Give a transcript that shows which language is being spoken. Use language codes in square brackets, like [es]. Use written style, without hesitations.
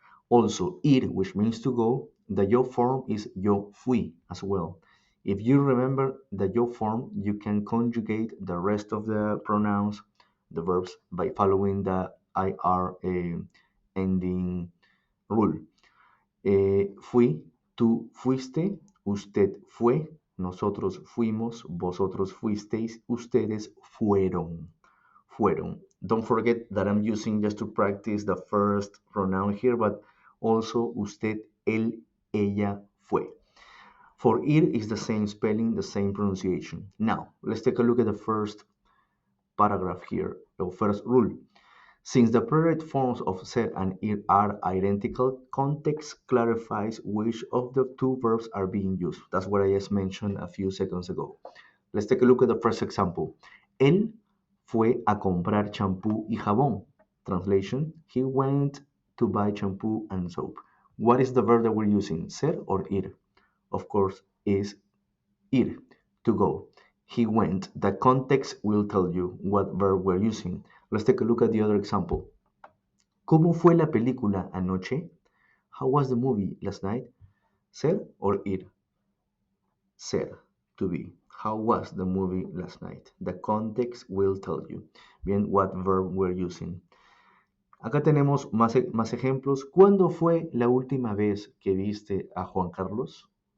[en] Also, ir, which means to go, the yo form is yo fui as well. If you remember the yo form, you can conjugate the rest of the pronouns, the verbs, by following the IR ending rule. [es] Fui, tú fuiste, usted fue, nosotros fuimos, vosotros fuisteis, ustedes fueron. Fueron. [en] Don't forget that I'm using just to practice the first pronoun here, but also usted, él, ella, fue. For ir is the same spelling, the same pronunciation. Now, let's take a look at the first paragraph here, the first rule. Since the preterite forms of ser and ir are identical, context clarifies which of the two verbs are being used. That's what I just mentioned a few seconds ago. Let's take a look at the first example. [es] Él fue a comprar champú y jabón. [en] Translation, he went to buy shampoo and soap. What is the verb that we're using, ser or ir? Of course, is ir, to go. He went. The context will tell you what verb we're using. Let's take a look at the other example. [es] ¿Cómo fue la película anoche? [en] How was the movie last night? Ser or ir? Ser, to be. How was the movie last night? The context will tell you. Bien, what verb we're using. [es] Acá tenemos más ejemplos. ¿Cuándo fue la última vez que viste a Juan Carlos?